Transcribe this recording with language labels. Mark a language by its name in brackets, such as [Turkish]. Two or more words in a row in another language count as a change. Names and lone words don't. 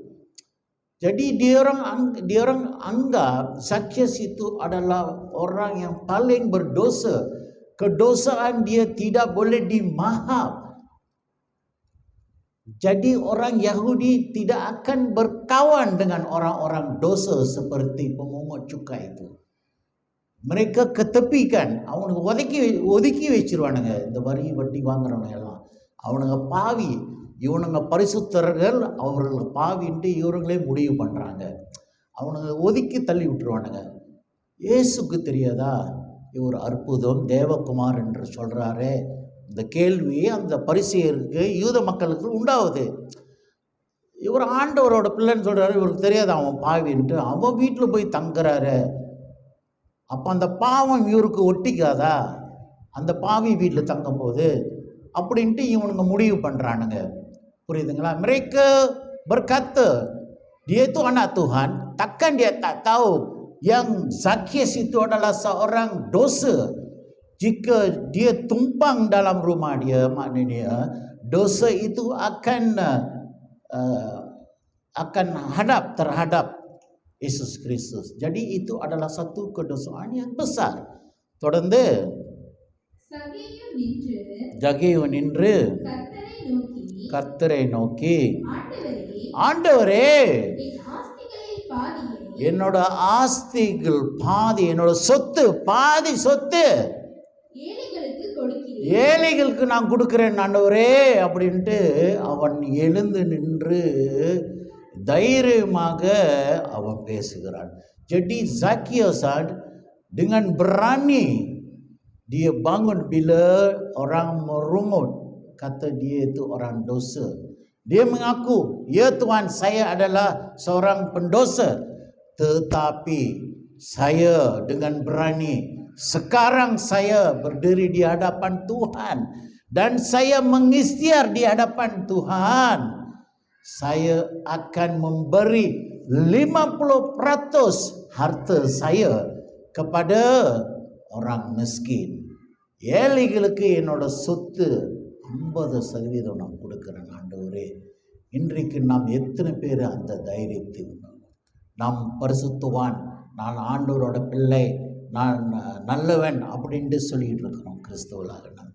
[Malay] Jadi dia orang anggap Zakius itu adalah orang yang paling berdosa. Kedosaan dia tidak boleh dimaaf. Jadi orang Yahudi tidak akan berkawan dengan orang-orang dosa seperti pemungut cukai itu. Mereka ketepikan, [Tamil] அவனுக்கு ஒதுக்கி வச்சிருவானுங்க. இந்த வரி வட்டி வாங்குறவங்க எல்லாம் அவனுங்க பாவி, இவனுங்க பரிசுத்தர்கள், அவர்கள் பாவின்ட்டு இவங்களே முடிவு பண்ணுறாங்க. அவனுங்க ஒதுக்கி தள்ளி விட்டுருவானுங்க. இயேசுக்கு தெரியாதா இவர் அற்புதம் தேவகுமார் என்று சொல்கிறாரே? இந்த கேள்வி அந்த பரிசேயருக்கு யூத மக்களுக்கு உண்டாகுது. இவர் ஆண்டவரோட பிள்ளைன்னு சொல்கிறாரு, இவருக்கு தெரியாது அவன் பாவின்ட்டு. அவன் வீட்டில் போய் தங்குறாரு. அப்போ அந்த பாவம் இவருக்கு ஒட்டிக்காதா? அந்த பாவி வீட்டில் தங்கும் போது அப்படின்ட்டு இவனுங்க முடிவு பண்ணுறானுங்க. புரியுதுங்களா? [Malay] Mereka berkata dia itu anak Tuhan, takkan dia tak tahu yang Zakius itu adalah seorang dosa. Jika dia tumpang dalam rumah dia, maknanya dosa itu akan hadap terhadap Yesus Kristus. Jadi itu adalah satu kedosaan yang besar. [Tamil] தொடர்ந்து ஜகேயு நின்று கர்த்தரை நோக்கி, ஆண்டவரே, என்னோட ஆஸ்திகள் பாதி, என்னோட சொத்து பாதி சொத்து ஏழைகளுக்கு நான் கொடுக்கிறேன் ஆண்டவரே அப்படின்ட்டு அவன் எழுந்து நின்று தைரியமாக அவன் பேசுகிறான். [Malay] Jadi Zakius dengan berani dia bangun bila orang merungut, kata dia itu orang dosa. Dia mengaku, ya Tuhan, saya adalah seorang pendosa, tetapi saya dengan berani sekarang saya berdiri di hadapan Tuhan dan saya mengikhtiar di hadapan Tuhan. Saya akan memberi 50% harta saya kepada orang miskin. [Tamil] ஏழைகளுக்கு என்னோட சொத்து 50% நான் கொடுக்கிறேன் ஆண்டவரே. இன்றைக்கு நாம் எத்தனை பேர் அந்த தைரியத்தை நாம் பரிசுத்தவான், நான் ஆண்டவரோட பிள்ளை, நான் நல்லவன் அப்படின்ட்டு சொல்லிகிட்டு இருக்கிறோம் கிறிஸ்தவர்களாக நம்ம.